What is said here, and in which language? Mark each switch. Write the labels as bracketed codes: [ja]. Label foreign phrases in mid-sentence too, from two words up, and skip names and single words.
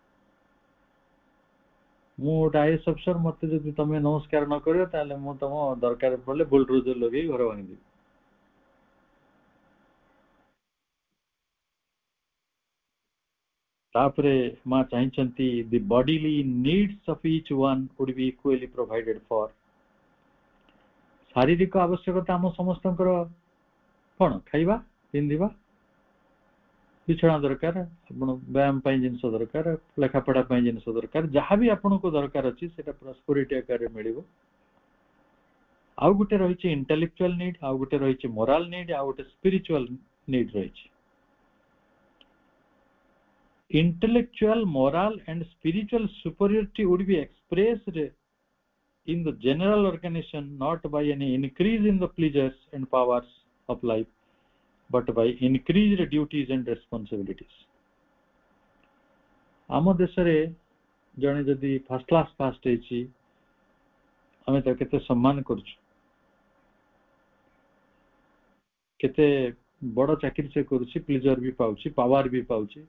[or] ମୁଁ ଗୋଟେ [en] IAS officer, [or] ମତେ ଯଦି ତମେ ନମସ୍କାର ନ କରିବ ତାହେଲେ ମୁଁ ତମ ଦରକାର ପଡିଲେ ବୁଲଡୋଜର ଲଗେଇ ଘର ଭାଙ୍ଗିଦେବି। ତାପରେ ମା ଚାହିଁଛନ୍ତି [en] the bodily needs of each one would be equally provided for। [or] ଶାରୀରିକ ଆବଶ୍ୟକତା ଆମ ସମସ୍ତଙ୍କର କଣ? ଖାଇବା, ପିନ୍ଧିବା, ବିଛଣା ଦରକାର, ଆପଣ ବ୍ୟାୟାମ ପାଇଁ ଜିନିଷ ଦରକାର, ଲେଖାପଢା ପାଇଁ ଜିନିଷ ଦରକାର, ଯାହାବି ଆପଣଙ୍କୁ ଦରକାର ଅଛି ସେଟା ପ୍ରସ୍ପରିଟି ଆକାରରେ ମିଳିବ। ଆଉ ଗୋଟେ ରହିଛି [en] intellectual need, [or] ଆଉ ଗୋଟେ ରହିଛି [en] moral need, [or] ଆଉ ଗୋଟେ [en] spiritual need [or] ରହିଛି। [en] Intellectual, moral and spiritual superiority would be expressed in the general organization not by any increase in the pleasures and powers of life but by increased duties and responsibilities। [or] ଆମ ଦେଶରେ ଜଣେ ଯଦି [en] first class pass [or] ହେଇଛି ଆମେ ତାକୁ କେତେ ସମ୍ମାନ କରୁଛୁ, କେତେ ବଡ ଚାକିରି ସେ କରୁଛି, ପ୍ଲିଜର ବି ପାଉଛି, ପାୱାର ବି ପାଉଛି।